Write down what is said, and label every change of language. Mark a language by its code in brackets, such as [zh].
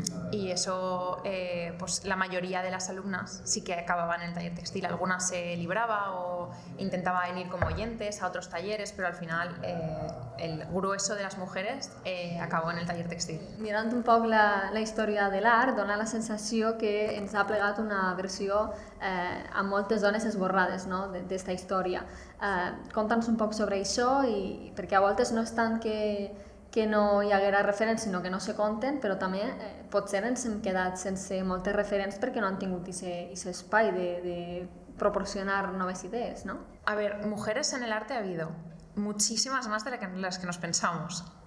[es] Y eso, pues la mayoría de las alumnas sí que acababan en el taller textil. Algunas se libraba o intentaban ir como oyentes a otros talleres, pero al final el grueso de las mujeres acabó en el taller textil. [ca] Mirant un poc la història de l'art, dona la sensació que ens ha plegat una versió amb moltes dones esborrades, no?, d'esta història. Conta'ns un poc sobre això, perquè a voltes no és tant que no hi haguera referents, sinó que no se conten, però també potser ens hem quedat sense moltes referents perquè no han tingut aquest espai de proporcionar noves idees, ¿no? [es] A ver, mujeres en el arte ha habido muchísimas más de las que nos pensamos.